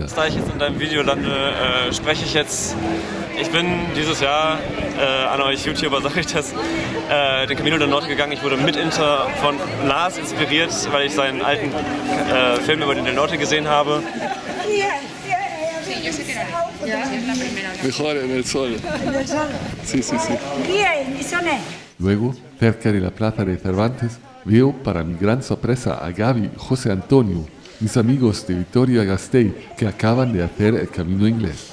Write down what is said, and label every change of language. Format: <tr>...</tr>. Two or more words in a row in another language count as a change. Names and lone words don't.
<de>Da ich jetzt in deinem Video lande, spreche ich jetzt. Ich bin dieses Jahr an euch YouTuber, sage ich das, den Camino del Norte gegangen. Ich wurde mit von Lars inspiriert, weil ich seinen alten Film über den Del Norte gesehen habe.</de> <es>Mejor en el sol. Sí, sí, sí. Luego, cerca de la plaza de Cervantes, veo para mi gran sorpresa a Gaby y José Antonio, mis amigos de Vitoria-Gasteiz, que acaban de hacer el camino inglés.</es>